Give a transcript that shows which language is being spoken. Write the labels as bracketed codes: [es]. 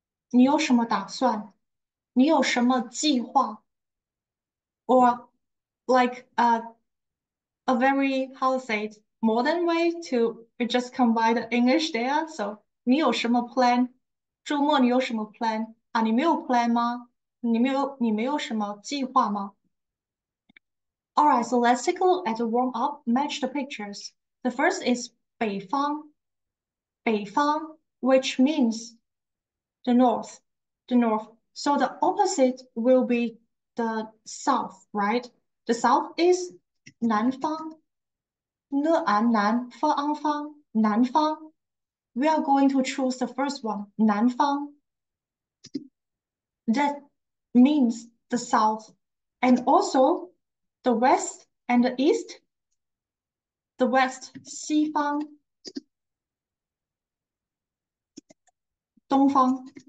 [zh] 你有什么打算？你有什么计划？ [en] Or like a very, how to say it, modern way to just combine the English there. [zh] So 你有什么 plan? 周末你有什么 plan? 你没有 plan 吗？你没有什么计划吗 [en] All right, so let's take a look at the warm up, match the pictures. The first is 北方, 北方, which means the north, the north. So the opposite will be the south, right? The south is 南方, 呢安南, 方安方, 南方. We are going to choose the first one, 南方. That means the south. And also the west and the east. The west, 西方, 东方.